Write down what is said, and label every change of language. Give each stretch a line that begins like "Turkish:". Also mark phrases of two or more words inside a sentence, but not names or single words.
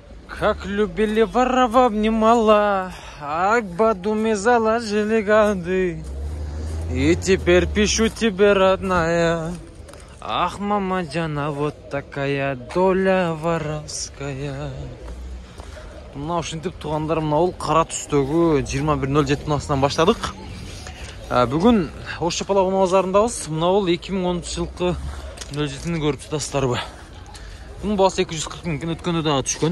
Russian: Как любили, ворова обнимала, а к бадуме заложили гады. И теперь пишу тебе, родная, ах, мама Джана, вот такая доля воровская.
Kyrgyz: Мына ушинтип туугандарым, мына бул кара түстөгү 21:07 астынан баштадык. Бүгүн Ош Чапалак базарындабыз. Мына бул 2010 жылкы 07-ни көрүп жатасыздарбы? Бунун баасы 240 миң экен, өткөндө дагы түшкөн.